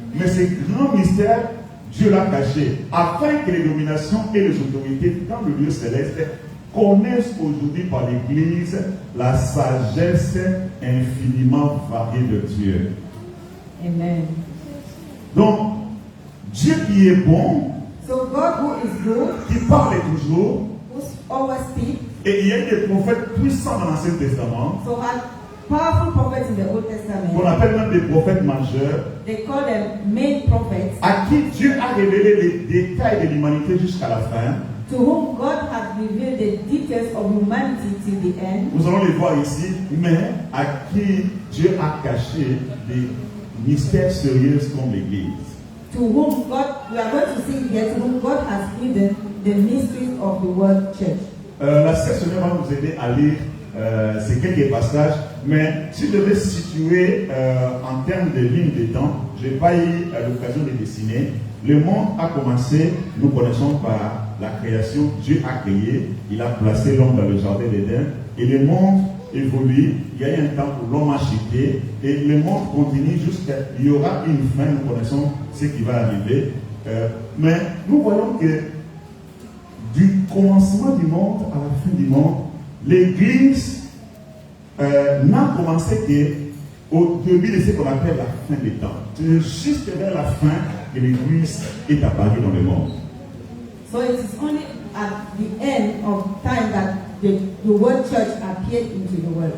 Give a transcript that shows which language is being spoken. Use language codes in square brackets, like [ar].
[fr] Mais ce grand mystère, Dieu l'a caché afin que les dominations et les autorités dans le lieu céleste connaissent aujourd'hui par l'Église la sagesse infiniment variée de Dieu. Amen. Donc, Dieu qui est bon, [en] So God who is good, [fr] qui parle toujours, [en] who always speaks, [fr] et il y a des prophètes puissants dans l'Ancien Testament, [en] so had powerful prophets in the Old [fr] qu'on [en] Testament. [fr] appelle même des prophètes majeurs, [en] They call them main prophets, [fr] à qui Dieu a révélé les détails de l'humanité jusqu'à la fin. [en] to whom God has revealed the details of humanity till the end. [fr] Nous allons les voir ici, mais à qui Dieu a caché des mystères sérieux comme l'Église. [en] To whom God, we are going to see here, to whom God has hidden the mysteries of the word church. [fr] La sectionnaire va nous aider à lire ces quelques passages, mais si je devais situer en termes de ligne de temps, je n'ai pas eu l'occasion de dessiner. Le monde a commencé, nous connaissons par la création, Dieu a créé, il a placé l'homme dans le jardin d'Éden, et le monde évolue, il y a eu un temps où l'homme a chuté, et le monde continue jusqu'à, il y aura une fin, nous connaissons ce qui va arriver, mais nous voyons que du commencement du monde à la fin du monde, l'Église n'a commencé qu'au début de ce qu'on appelle la fin des temps. C'est juste vers la fin que l'Église est apparue dans le monde. [en] So it is only at the end of time that the word church appeared into the world.